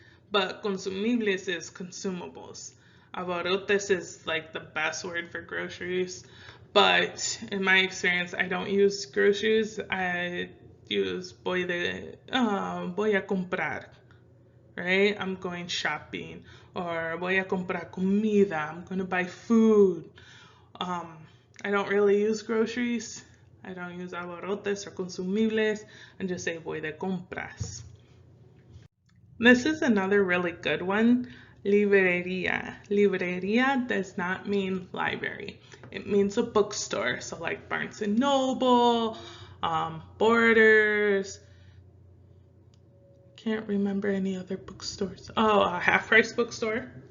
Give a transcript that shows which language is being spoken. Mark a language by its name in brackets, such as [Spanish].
[English] But consumibles is consumables. Abarrotes is like the best word for groceries, but in my experience, I don't use groceries. I use [Spanish] voy a comprar, [English] right? I'm going shopping, or [Spanish] voy a comprar comida. [English] I'm going to buy food. I don't really use groceries. I don't use abarrotes or consumibles. I just say [Spanish] voy de compras. [English] This is another really good one. Librería. Librería does not mean library. It means a bookstore. So like Barnes and Noble, Borders. Can't remember any other bookstores. Oh, a half-price bookstore.